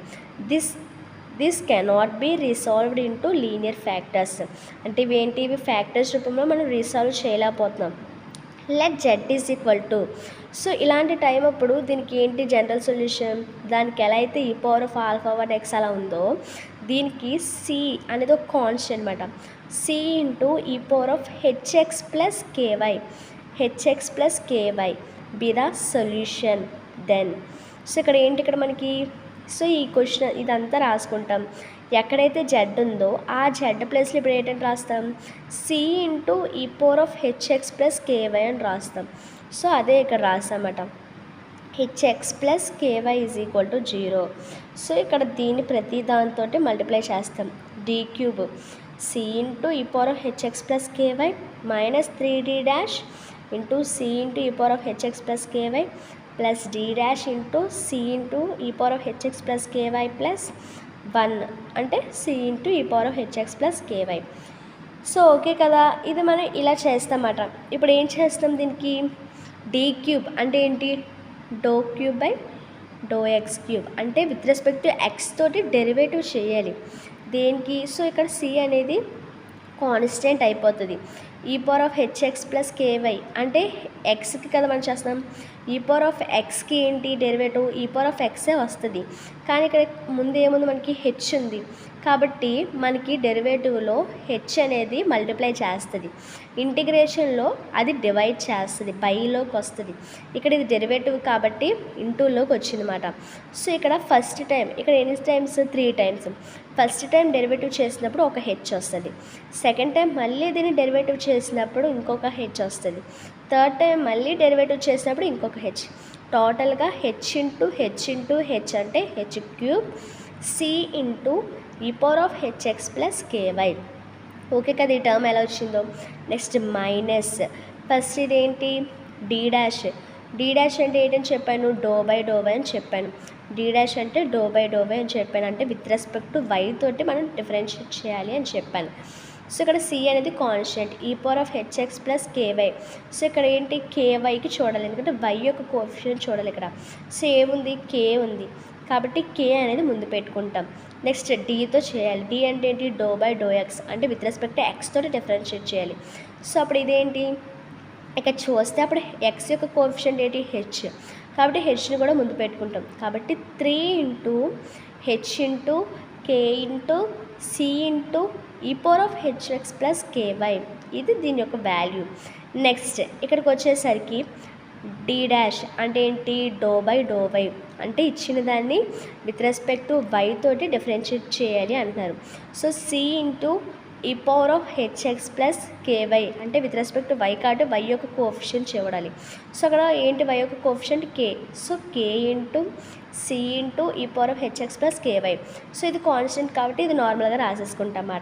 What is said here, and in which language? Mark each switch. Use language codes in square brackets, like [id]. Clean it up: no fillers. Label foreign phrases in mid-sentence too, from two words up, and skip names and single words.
[en] this cannot be resolved into linear factors. [te] అంటే ఇవి ఫ్యాక్టర్స్ రూపంలో మనం రిసాల్వ్ చేయలేకపోతున్నాం. [en] let z [te] = సో ఇలాంటి టైం అప్పుడు దీనికి ఏంటి [en] general solution, [te] దానికి ఎలా అయితే e⁻α1x అలా ఉందో దీనికి c అనేది ఒక కాన్స్టెంట్ అనమాట. [en] c × e⁻hx + ky be the solution. then so [te] ఇక్కడ మనకి, సో ఈ క్వశ్చన్ ఇదంతా రాసుకుంటాం. ఎక్కడైతే జెడ్ ఉందో ఆ జెడ్ ప్లేస్లో ఇప్పుడు ఏంటంటే రాస్తాం, c × e⁻hx + ky అని రాస్తాం. సో అదే ఇక్కడ రాస్తామట, hx + ky = 0. సో ఇక్కడ దీన్ని ప్రతి దాంతో మల్టిప్లై చేస్తాం. d³ c × e⁻hx + ky -3d' × c × e⁻hx + ky ప్లస్ d' × c × e⁻hx + ky +1 అంటే c × e⁻hx + ky. [en] so okay [te] కదా, ఇది మనం ఇలా చేస్తామట. ఇప్పుడు ఏం చేస్తాం, దీనికి d³ అంటే ఏంటి, δ³ / అంటే [en] with respect to x [te] తోటి డెరివేటివ్ చేయాలి దేనికి. సో ఇక్కడ c అనేది కాన్స్టెంట్ అయిపోతుంది. e⁻hx + ky అంటే ఎక్స్కి కదా మనం చేస్తున్నాం, e⁻xకి ఏంటి డెరివేటివ్, e⁻xే వస్తుంది. కానీ ఇక్కడ ముందు ఏముంది, మనకి హెచ్ ఉంది కాబట్టి మనకి డెరివేటివ్లో హెచ్ అనేది మల్టిప్లై చేస్తుంది, ఇంటిగ్రేషన్లో అది డివైడ్ చేస్తుంది, బైలోకి వస్తుంది. ఇక్కడ ఇది డెరివేటివ్ కాబట్టి ఇంటూలోకి వచ్చిందన్నమాట. సో ఇక్కడ [en] first time, [te] ఇక్కడ ఎన్ని టైమ్స్, 3 టైమ్స్. [en] first time [te] డెరివేటివ్ చేసినప్పుడు ఒక హెచ్ వస్తుంది, [en] second time [te] మళ్ళీ దీన్ని డెరివేటివ్ చేసినప్పుడు ఇంకొక హెచ్ వస్తుంది, [en] third time [te] మళ్ళీ డెరివేటివ్ చేసినప్పుడు ఇంకొక హెచ్. టోటల్గా హెచ్ అంటే h³ c × e⁻hx + ky. ఓకే కదా, ఈ టర్మ్ ఎలా వచ్చిందో. [en] next minus, [te] ఫస్ట్ ఇదేంటి d' అంటే ఏంటని చెప్పాను, δ/y అని చెప్పాను. d' అంటే δ/y అని చెప్పాను, అంటే [en] with respect to y [te] తోటి మనం డిఫరెన్షియేట్ చేయాలి అని చెప్పాను. సో ఇక్కడ c అనేది కాన్స్టెంట్, e⁻hx + ky. సో ఇక్కడ ఏంటి, kyకి చూడాలి, ఎందుకంటే y యొక్క కోఎఫిషియంట్ చూడాలి ఇక్కడ. సో ఏముంది, k ఉంది కాబట్టి k అనేది ముందు పెట్టుకుంటాం. నెక్స్ట్ dతో చేయాలి, d అంటే ఏంటి, δ/x అంటే [en] with respect to x [te] తోటి డిఫరెన్షియేట్ చేయాలి. సో అప్పుడు ఇదేంటి, ఇక్కడ చూస్తే అప్పుడు x యొక్క కోఎఫిషియంట్ ఏంటి, h, కాబట్టి హెచ్ని కూడా ముందు పెట్టుకుంటాం. కాబట్టి 3 × h × k × c × e⁻hx + ky, ఇది దీని యొక్క వాల్యూ. నెక్స్ట్ ఇక్కడికి వచ్చేసరికి d' అంటే ఏంటి, δ/y అంటే ఇచ్చిన దాన్ని [en] with respect to y [te] తోటి డిఫరెన్షియేట్ చేయాలి అంటున్నారు. సో c × e⁻hx + ky అంటే [en] with respect to y [te] కాబట్టి y యొక్క కోఎఫిషియంట్ చూడాలి. సో అక్కడ ఏంటి, y యొక్క కోఎఫిషియంట్ k, సో k × c × e⁻hx + ky. సో ఇది కాన్స్టెంట్ కాబట్టి ఇది నార్మల్గా రాసేసుకుంటాం అన్నమాట.